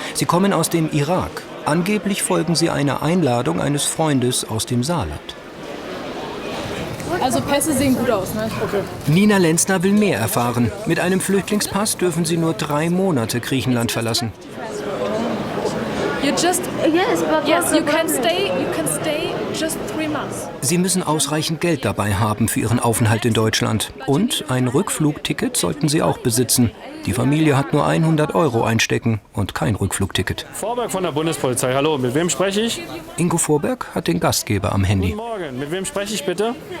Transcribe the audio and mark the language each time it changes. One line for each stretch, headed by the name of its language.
German: Sie kommen aus dem Irak. Angeblich folgen sie einer Einladung eines Freundes aus dem Saarland. Also Pässe sehen gut aus, ne? Okay. Nina Lenzner will mehr erfahren. Mit einem Flüchtlingspass dürfen sie nur 3 Monate Griechenland verlassen.
English: You just yes, you can stay just 3 months.
German: Sie müssen ausreichend Geld dabei haben für ihren Aufenthalt in Deutschland. Und ein Rückflugticket sollten sie auch besitzen. Die Familie hat nur 100 € einstecken und kein Rückflugticket. Vorberg von der Bundespolizei, hallo, mit wem spreche ich? Ingo Vorberg hat den Gastgeber am Handy. Guten Morgen, mit wem spreche ich bitte?